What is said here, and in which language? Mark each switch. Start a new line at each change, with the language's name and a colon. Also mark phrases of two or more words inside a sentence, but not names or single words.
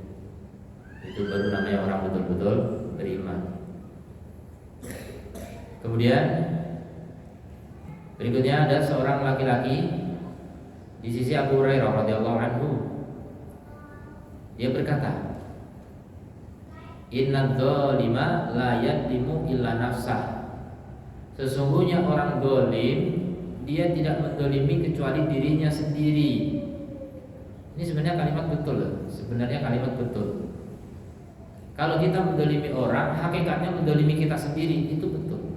Indonesian: Itu baru namanya orang betul-betul beriman. Kemudian berikutnya ada seorang laki-laki di sisi Abu Hurairah
Arabic: رضي الله عنه.
Indonesian: Dia berkata,
Arabic: "إن الظالم لا يظلم إلا نفسه."
Indonesian: Sesungguhnya orang dolim, dia tidak mendolimi kecuali dirinya sendiri. Ini sebenarnya kalimat betul. Sebenarnya kalimat betul. Kalau kita mendolimi orang, hakikatnya mendolimi kita sendiri, itu betul.